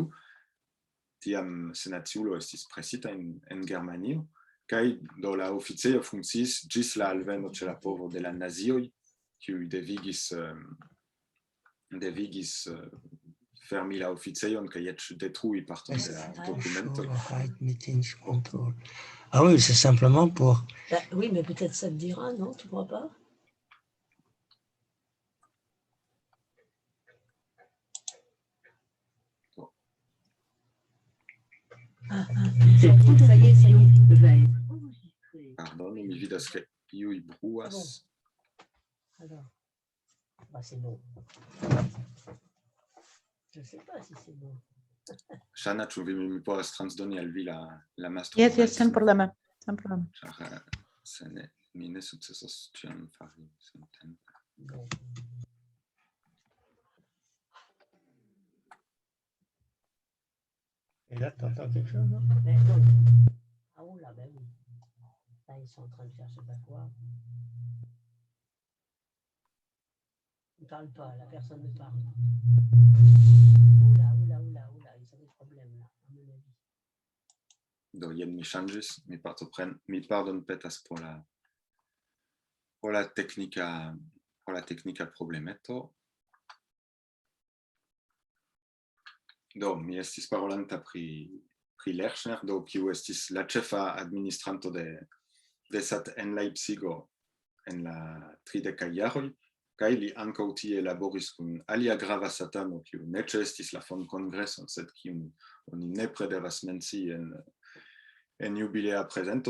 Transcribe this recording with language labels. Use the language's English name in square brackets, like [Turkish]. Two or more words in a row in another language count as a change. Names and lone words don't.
[Esperanto] Tiam senaciulo estis presita en Germanio, kaj do la oficejo funkciis ĝis la alveno ĉe la povo de la nazioj, kiuj devigis fermi la oficejon kaj eĉ detrui parton de la dokumentoj. [French] Ah oui, c'est simplement pour... Bah, oui, mais peut-être ça te dira, non? Tu crois pas? Ça y est. Pardon, [Esperanto] mi vidas ke iuj bruas. [French] Alors, bah, c'est bon. Je ne sais pas si c'est bon. [Esperanto] Shana, ĉu mi povas transdoni al vi la mastro? Yes, sen problema. Ĉar se ne, mi ne sukcesos ĉiam fari samtempe. [French] Bon. Et là, tu entends quelque chose, non? Ben non. Ah oh là, ben oui. Là, ils sont en train de faire je sais pas quoi. Ils ne parlent pas, la personne ne parle. Oula, ils ont des problèmes là, à mon avis. [Esperanto] Do jen mi ŝanĝis, mi pardonpetas por la teknika problemeto. Do mi estis parolanta pri Lerchner, do kiu estis la ĉefa administranto de Sat en Leipzigo en la 30-kaj jaroj, kaj li ankaŭ tie laboris kun alia grava satano, kiu ne ĉeestis la fondkongreson, sed kiun oni nepre devas mencii en jubilea prezento.